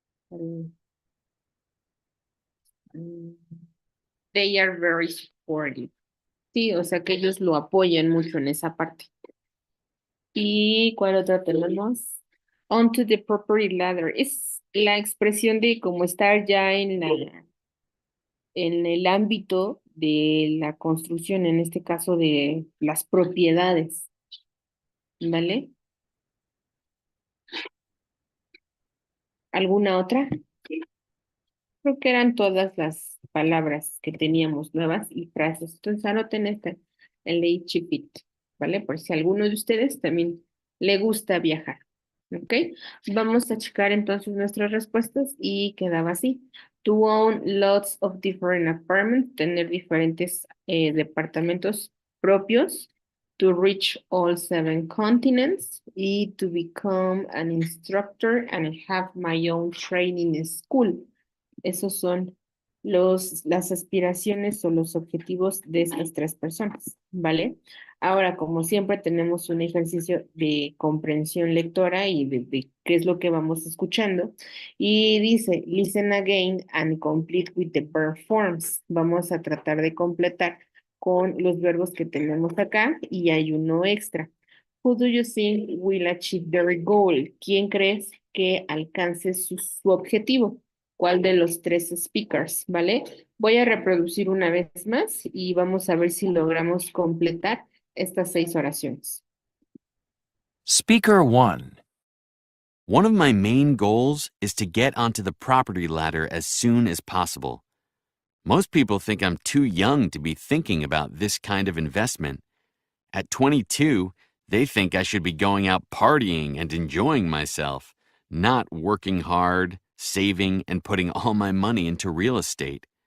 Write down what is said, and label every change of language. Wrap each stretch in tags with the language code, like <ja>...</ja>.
<en>eh, mm, They are very supportive.</en> <es>Sí, o sea que ellos lo apoyan mucho en esa parte. ¿Y cuál otra tenemos?</es> <en>Onto the property ladder.</en> <es>Es la expresión de cómo estar ya en el ámbito de la construcción, en este caso de las propiedades, ¿vale? ¿Alguna otra? Creo que eran todas las palabras que teníamos nuevas y frases. Entonces anoten esta, el de Chipit, ¿vale? Por si alguno de ustedes también le gusta viajar, ¿ok? Vamos a checar entonces nuestras respuestas y quedaba así.</es> <en>To own lots of different apartments,</en> <es>tener diferentes departamentos propios.</es> <en>To reach all 7 continents y to become an instructor and have my own training school.</en> <es>Esos son las aspiraciones o los objetivos de estas 3 personas, ¿vale? Ahora, como siempre, tenemos un ejercicio de comprensión lectora y de qué es lo que vamos escuchando.</es> <en>Y dice, listen again and complete with the verb forms.</en> <es>Vamos a tratar de completar con los verbos que tenemos acá y hay uno extra.</es> <en>Who do you think will achieve their goal?</en> <es>¿Quién crees que alcance su objetivo? ¿Cuál de los 3 speakers? ¿Vale? Voy a reproducir una vez más y vamos a ver si logramos completar estas 6 oraciones.</es> <en>Speaker 1. One of my main goals is to get onto the property ladder as soon as possible. Most people think I'm too young to be thinking about this kind of investment. At 22, they think I should be going out partying and enjoying myself, not working hard, saving, and putting all my money into real estate.</en>